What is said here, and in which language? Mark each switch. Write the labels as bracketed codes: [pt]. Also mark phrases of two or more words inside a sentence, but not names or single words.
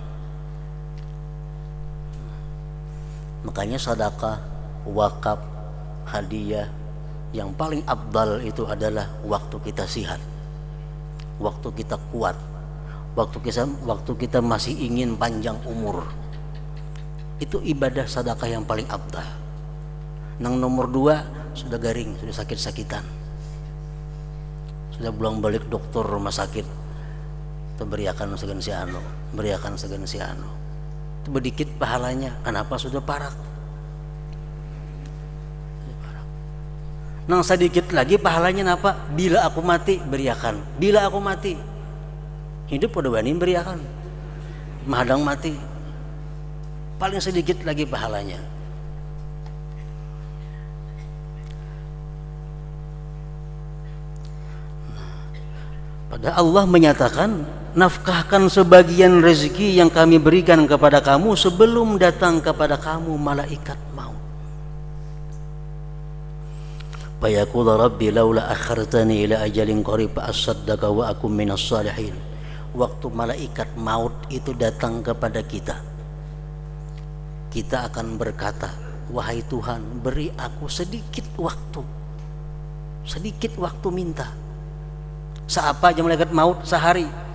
[id] Makanya sedekah, wakaf, hadiah yang paling afdal itu adalah waktu kita sehat, waktu kita kuat, waktu kita masih ingin panjang umur. Itu ibadah sedekah yang paling afdal. [bjn] Nang nomor 2 sudah garing, sudah sakit-sakitan, sudah pulang balik dokter rumah sakit, itu beriakan segan si anu, beriakan segan si anu, itu sedikit pahalanya. Kenapa? Sudah parak. Nang sedikit lagi pahalanya apa? Bila aku mati beriakan, bila aku mati. Hidup udah wani beriakan, mahadang mati, paling sedikit lagi pahalanya. [id] Padahal Allah menyatakan, nafkahkan sebagian rezeki yang kami berikan kepada kamu sebelum datang kepada kamu malaikat maut. [ar] فيقول رب لولا أخرتني إلى أجل قريب فأصدق وأكن من الصالحين. [id] Waktu malaikat maut itu datang kepada kita, kita akan berkata, wahai Tuhan, beri aku sedikit waktu, sedikit waktu minta. [bjn] Seapa aja malaikat maut? [id] Sehari.